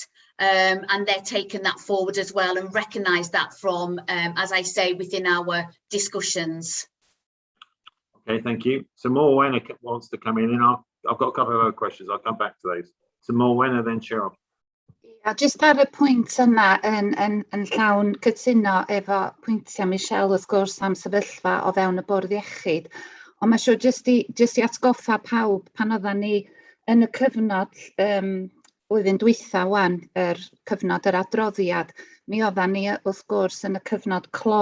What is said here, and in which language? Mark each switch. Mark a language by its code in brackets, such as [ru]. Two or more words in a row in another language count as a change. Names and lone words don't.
[en] And they're taking that forward as well and recognise that from, as I say, within our discussions. Okay, thank you. So Morwenna wants to come in, and I've got a couple of other questions. I'll come back to those. So Morwenna, then Cheryl. [cy] Just ar y pwynt yna yn llawn cytuno efo pwyntiau Michelle wrth gwrs am sefyllfa o fewn y bwrdd iechyd. Ond mae siŵr jyst i atgoffa pawb pan oeddan ni yn y cyfnod blwyddyn dwytha wan, cyfnod yr adroddiad, mi oeddan ni wrth gwrs yn y cyfnod clo.